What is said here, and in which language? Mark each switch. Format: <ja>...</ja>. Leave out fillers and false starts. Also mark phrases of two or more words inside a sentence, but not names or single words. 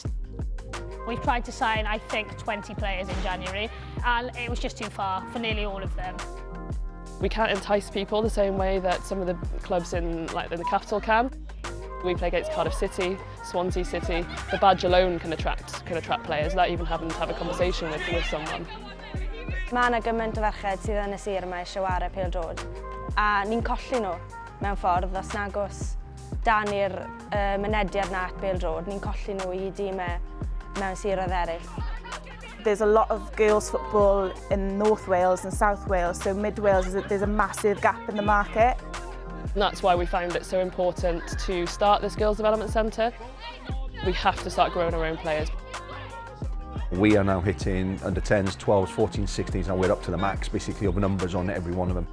<en>We've tried to sign, I think, 20 players in January, and it was just too far for nearly all of them. We can't entice people the same way that some of the clubs in the capital can. We play against Cardiff City, Swansea City. The badge alone can attract players without even having to have a conversation with someone.</en> <cy>Mae yna gymaint o ferched sydd yn y sir yma eisiau chwarae pêl-droed. A ni'n colli nhw mewn ffordd os nag oes dan i'r mynediad na at pêl-droed. Ni'n colli nhw I dîmau mewn siroedd eraill.</cy> <en>There's a lot of girls football in North Wales and South Wales, so Mid Wales, there's a massive gap in the market. And that's why we found it so important to start this Girls Development Centre. We have to start growing our own players. We are now hitting under 10s, 12s, 14s, 16s, and we're up to the max basically of numbers on every one of them.</en>